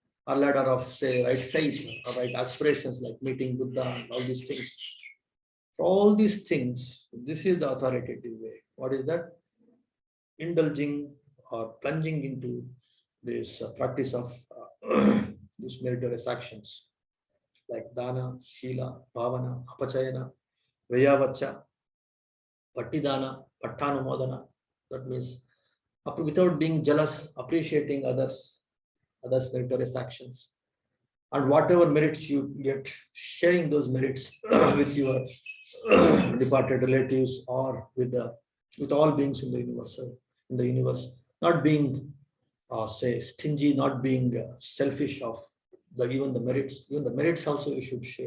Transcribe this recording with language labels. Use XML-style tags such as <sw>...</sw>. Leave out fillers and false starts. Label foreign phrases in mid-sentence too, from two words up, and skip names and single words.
<en>a ladder of, say, right faith or right aspirations like meeting Buddha and all these things. For all these things, this is the authoritative way. What is that? Indulging or plunging into this practice of these meritorious actions like</en> <pi>dana, shila, bhavana, apachayana, vayavacha, pattidana, pattanumodana.</pi> <en>That means without being jealous, appreciating others' meritorious actions. And whatever merits you get, sharing those merits with your departed relatives or with all beings in the universe, not being say stingy, not being selfish of even the merits also you should share.</en>